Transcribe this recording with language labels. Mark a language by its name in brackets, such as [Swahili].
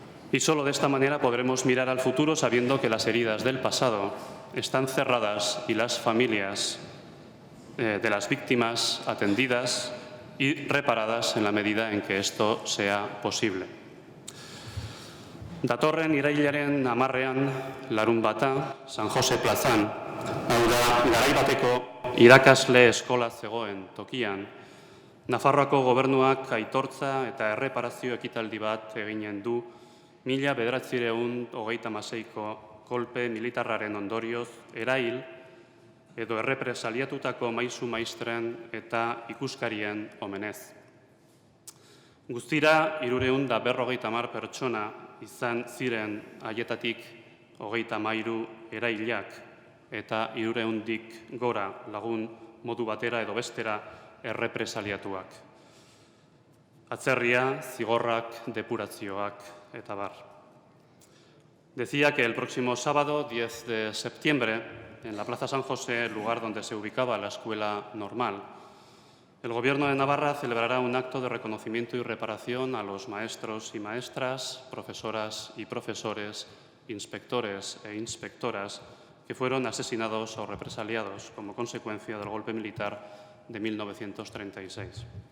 [Spanish] Y solo de esta manera podremos mirar al futuro sabiendo que las heridas del pasado están cerradas y las familias de las víctimas atendidas y reparadas en la medida en que esto sea posible. [Basque] Datorren irailaren 10ean larunbata San Jose plazan, hau da, garai bateko irakasle eskola zegoen tokian, Nafarroako gobernuak aitortza eta erreparazio ekitaldi bat eginen du 1936ko kolpe militarraren ondorioz erail edo errepresaliatutako maisu maistren eta ikuskarien omenez. Guztira, 350 pertsona izan ziren haietatik 33 erailak eta 300-dik gora lagun modu batera edo bestera errepresaliatuak. Atzerria, zigorrak, depurazioak eta bar. [Spanish] Decía que el próximo sábado, 10 de septiembre, en la Plaza San José, lugar donde se ubicaba la escuela normal, el Gobierno de Navarra celebrará un acto de reconocimiento y reparación a los maestros y maestras, profesoras y profesores, inspectores e inspectoras que fueron asesinados o represaliados como consecuencia del golpe militar de 1936.